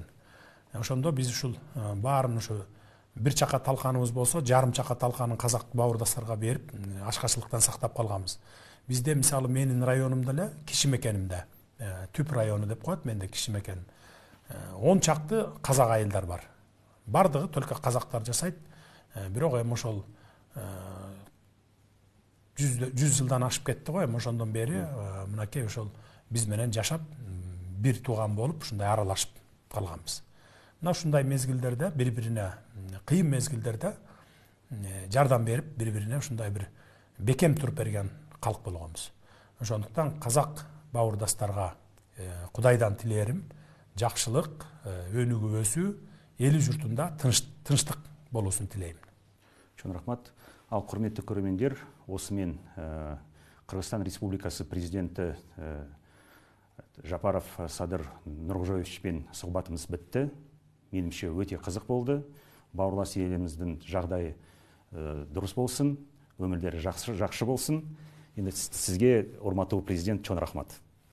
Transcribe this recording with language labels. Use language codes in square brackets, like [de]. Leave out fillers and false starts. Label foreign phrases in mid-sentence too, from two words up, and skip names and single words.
[ky] Ошондо биз ушул баарын ушу бир чака талканыбыз болсо, жарым чака талканын казак бауырдастарга берип, ачкачылыктан сактап калганбыз. Бизде мисалы менин районумда эле, Кишимекенимде, Түп району деп коет, менде Кишимекеним. 10 чакты казак айылдар бар. [kk] бардығы только қазақтар жасайды. [ky] Бирок эми ошол 100 жылдан ашып кетти го, эми ошондон бери мынакей ошол биз менен жашап, бир тууган болуп, ушундай аралашып калганбыз. Мына ушундай мезгилдерде, бири-бирине кыйын мезгилдерде жардам берип, бири-бирине ушундай бир бекем туруп берген калк болгонбуз. Ошондуктан казак бауырдастарга Кудайдан тилерим жакшылык, өнүгүү өсүү, эли журтунда тынчтык болуусун тилейм. Чоң рахмат. [kk] Ал құрметті көрермендер, осымен Қырғызстан Республикасы президенті Жапаров Садыр Нұрғожоевичпен сұхбатымыз бітті. Менімше өте қызық болды. Бауырлас еліміздің жағдайы дұрыс болсын, өмірлері жақсы болсын. Енді сізге, [ky] урматтуу президент, чоң рахмат.